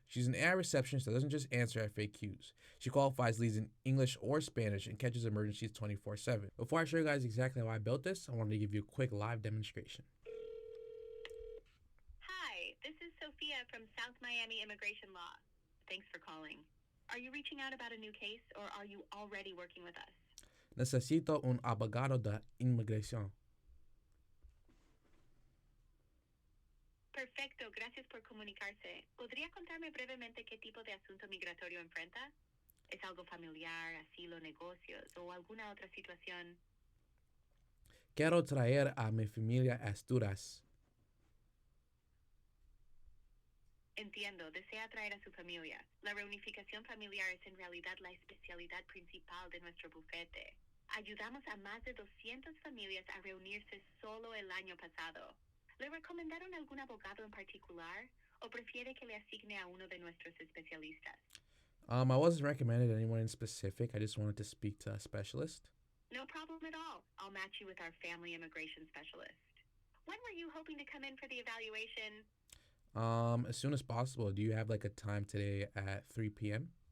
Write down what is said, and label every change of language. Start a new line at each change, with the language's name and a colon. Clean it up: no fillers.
English: She's an AI receptionist that doesn't just answer FAQs. She qualifies leads in English or Spanish and catches emergencies 24/7. Before I show you guys exactly how I built this, I wanted to give you a quick live demonstration. Hi, this is Sofia from South Miami Immigration Law. Thanks for calling. Are you reaching out about a new case or are you already working with us?
Spanish: Necesito un abogado de inmigración. Perfecto, gracias por comunicarse. ¿Podría contarme brevemente qué tipo de asunto migratorio enfrenta? ¿Es algo familiar, asilo, negocios o alguna otra situación? Quiero traer a mi familia a Asturias. Entiendo, desea traer a su familia. La reunificación familiar es en realidad la especialidad principal de nuestro bufete. Ayudamos a más de 200 familias a reunirse solo el año pasado. ¿Le recomendaron algún abogado en particular o prefiere que le asigne a uno de nuestros especialistas?
English: I wasn't recommended anyone in specific. I just wanted to speak to a specialist. No problem at all. I'll match you with our family immigration specialist. When were you hoping to come in for the evaluation? As soon as possible. Do you have like a time today at 3 p.m.?